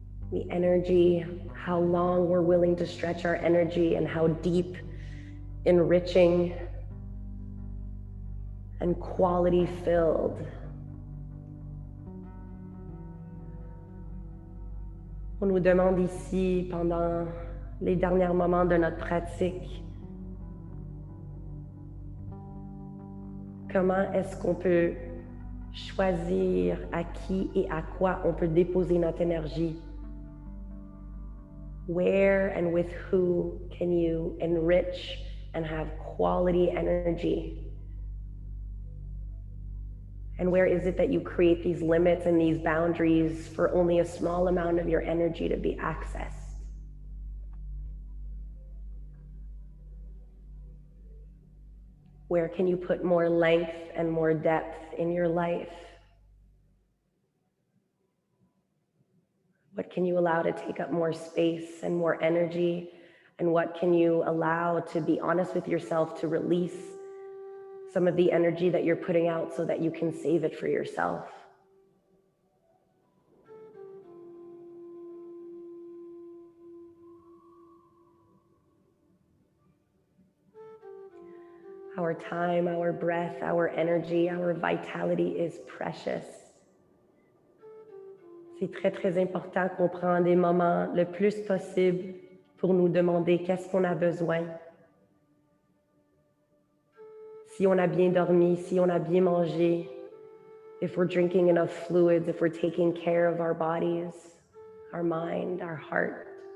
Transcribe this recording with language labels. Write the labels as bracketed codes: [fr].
[en] The energy, how long we're willing to stretch our energy and how deep, enriching, and quality-filled. [fr] On nous demande ici, pendant les derniers moments de notre pratique, comment est-ce qu'on peut choisir à qui et à quoi on peut déposer notre énergie? [en] Where and with who can you enrich and have quality energy? And where is it that you create these limits and these boundaries for only a small amount of your energy to be accessed? Where can you put more length and more depth in your life? What can you allow to take up more space and more energy? And what can you allow to be honest with yourself to release some of the energy that you're putting out so that you can save it for yourself? Our time, our breath, our energy, our vitality is precious. [fr] C'est très, très important qu'on prenne des moments le plus possible pour nous demander qu'est-ce qu'on a besoin. Si on a bien dormi, si on a bien mangé, [en] if we're drinking enough fluids, if we're taking care of our bodies, our mind, our heart.